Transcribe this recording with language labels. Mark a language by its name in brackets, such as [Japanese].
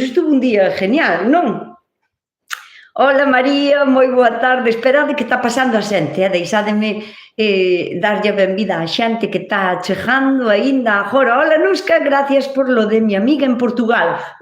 [Spanish] Estuvo un día genial, non? [Galician] Hola, María, moi boa tarde. Esperade que está pasando a xente, deixádeme darlle a benvida á xente que está chegando aínda agora. [Spanish] Hola, Nusca, gracias por lo de mi amiga en Portugal.